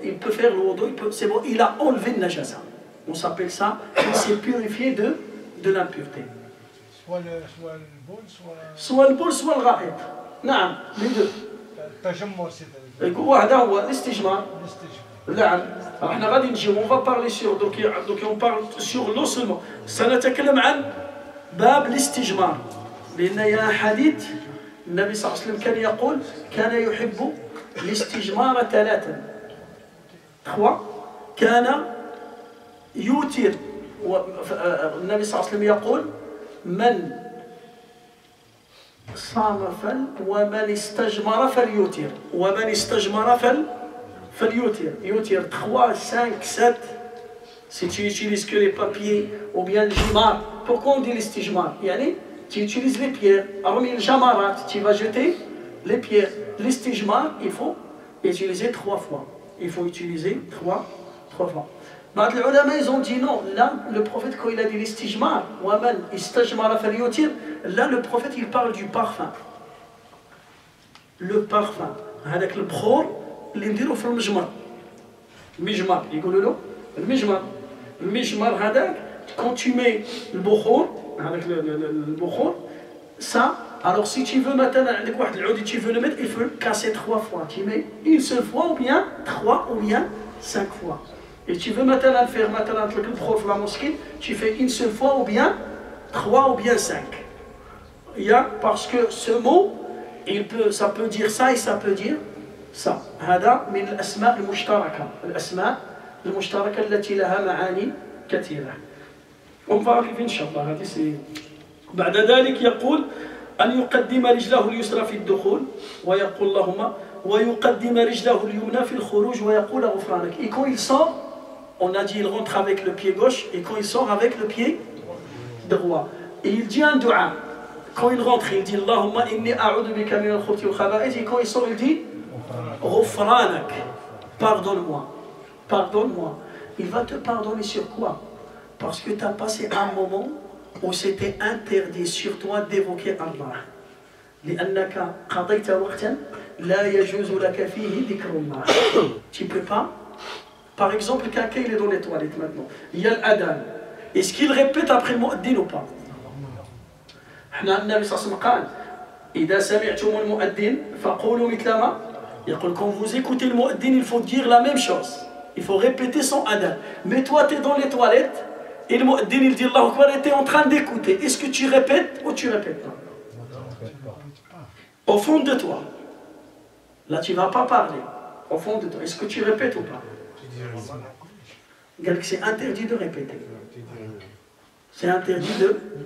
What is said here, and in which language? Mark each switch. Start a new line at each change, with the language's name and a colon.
French: Il peut faire le wudu, c'est bon. Il a enlevé le najasa. On s'appelle ça, il s'est purifié de l'impureté. Soit le bol, soit le bol, soit le ra'id. Non, les deux.
Arabic: التجمر c'est هذا هو الاستجمار. نعم. احنا غادي نجيو
French: on va parler sur donc on parle sur l'eau seulement.
Arabic: سنتكلم عن باب الاستجمار. لأن يا حديث النبي صلى الله عليه وسلم كان يقول كان يحب الاستجمار 3. كان يوتر النبي صلى الله عليه وسلم يقول من صام ومن استجمر فليوتر ومن استجمر فليوتر. يوتر 3, 5, 7.
French: Si tu utilises que les papiers ou bien le jimar, pourquoi on dit l'istijmar? Tu utilises les pierres. Alors, le jamarat, tu vas jeter les pierres. L'istijmar, il faut utiliser 3 fois. Il faut utiliser 3 fois. Les ulama, ils ont dit non. Là, le prophète, quand il a dit l'istijmar, là, le prophète, il parle du parfum. Le parfum. Avec le bkhor,
Arabic: اللي نديرو في المجمر. المجمر يقولوا له المجمر. المجمر هذاك
French: quand tu mets le bkhor avec le bkhor, ça, alors si tu veux maintenant avec
Arabic: واحد العود
French: tu veux le mettre, il faut le casser 3 fois. Tu mets une seule fois ou bien 3 ou bien 5 fois. Et tu veux maintenant faire maintenant le bkhor dans la mosquée, tu fais une seule fois ou bien 3 ou bien 5. Il y a parce que ce mot ça peut dire ça et ça peut dire ça.
Arabic: هذا من الأسماء المشتركة. الأسماء المشتركة التي لها معاني كثيرة.
French: On va arriver
Arabic: إن شاء الله. هذه سي. بعد ذلك يقول أن يقدم رجله اليسرى في الدخول ويقول اللهم ويقدم رجله اليمنى في الخروج ويقول غفرانك.
French: Et quand il sort, on a dit il rentre avec le pied gauche et quand il sort avec le pied droit. Et il dit un dua. Quand il rentre, il dit Allahumma inni a'udhu bika min al-khubuthi wal khaba'ith. Et quand il sort, il dit Ghufranak, pardonne-moi. Pardonne-moi. Il va te pardonner sur quoi? Parce que tu as passé un moment où c'était interdit sur toi d'évoquer Allah.
Arabic: لأنك قضيت وقتا لا يجوز لك فيه ذكر الله.
French: Tu ne peux pas. Par exemple, quelqu'un il est dans les toilettes maintenant. Il y a l'adhan. Est-ce qu'il répète après le mu'addin ou pas?
Arabic: النبي صلى الله عليه وسلم قال إذا سمعتم المؤذن فقولوا مثل ما يقول.
French: Quand vous écoutez le mu'addin, il faut dire la même chose. Il faut répéter son adhan. Mais toi, tu es dans les toilettes, et le mu'addin, il dit Allahu Akbar, et tu es en train d'écouter. Est-ce que tu répètes ou tu répètes pas? Au fond de toi. Là, tu ne vas pas parler. Au fond de toi. Est-ce que tu répètes ou pas? Regarde que c'est interdit de répéter. C'est interdit de...